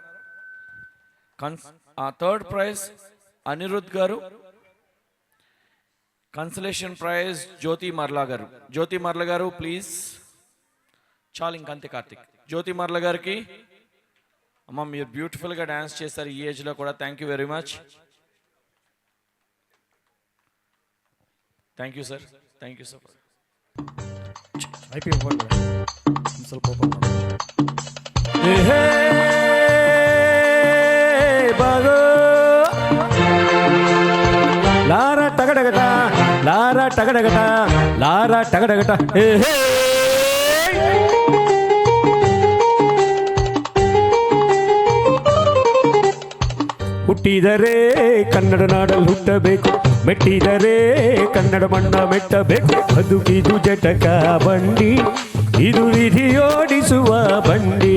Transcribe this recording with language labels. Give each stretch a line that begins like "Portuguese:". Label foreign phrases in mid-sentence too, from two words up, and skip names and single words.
Telugu: థర్డ్ ప్రైజ్ అనిరుద్ గారు. కన్సలేషన్ ప్రైజ్ జ్యోతి మర్లా గారు. జ్యోతి మర్ల గారు ప్లీజ్. చాలు ఇంకంతే కార్తిక్. జ్యోతి మర్ల గారికి అమ్మ మీరు బ్యూటిఫుల్గా డ్యాన్స్ చేస్తారు ఈ ఏజ్లో కూడా.
English: Thank you very much. Thank you sir. Thank you sir. లారా టగడగట లారా టగడగట లారా టగడగట.
Kannada: ಹುಟ್ಟಿದರೆ ಕನ್ನಡ ನಾಡಲ್ಲಿ ಹುಟ್ಟಬೇಕು, ಮೆಟ್ಟಿದರೆ ಕನ್ನಡ ಮಣ್ಣ ಮೆಟ್ಟಬೇಕು. ಬದುಕಿದು ಜಟಕ ಬಂಡಿ, ಇದು ವಿಧಿಯೋಡಿಸುವ ಬಂಡಿ.